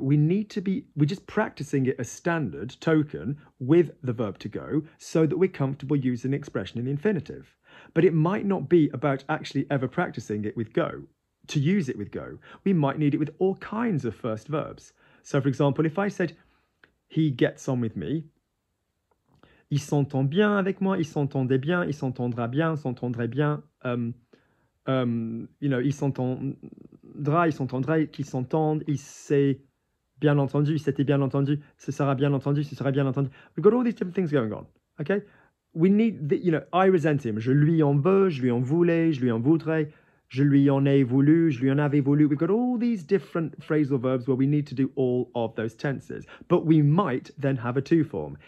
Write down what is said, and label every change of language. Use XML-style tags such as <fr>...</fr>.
<en>We're just practicing it as standard token with the verb to go so that we're comfortable using the expression in the infinitive. But it might not be about actually ever practicing it with go, to use it with go. We might need it with all kinds of first verbs. So for example, if I said, he gets on with me,</en> <fr>il s'entend bien avec moi, il s'entendait bien, il s'entendra bien, s'entendrait bien, il s'entendra, il s'entendrait, qu'ils s'entendent, il s'est bien entendu, il s'était bien entendu, ce sera bien entendu, ce sera bien entendu.</fr> <en>We've got all these different things going on, okay? We need, I resent him.</en> <fr>Je lui en veux, je lui en voulais, je lui en voudrais, je lui en ai voulu, je lui en avais voulu.</fr> <en>We've got all these different phrasal verbs where we need to do all of those tenses. But we might then have a two form.</en>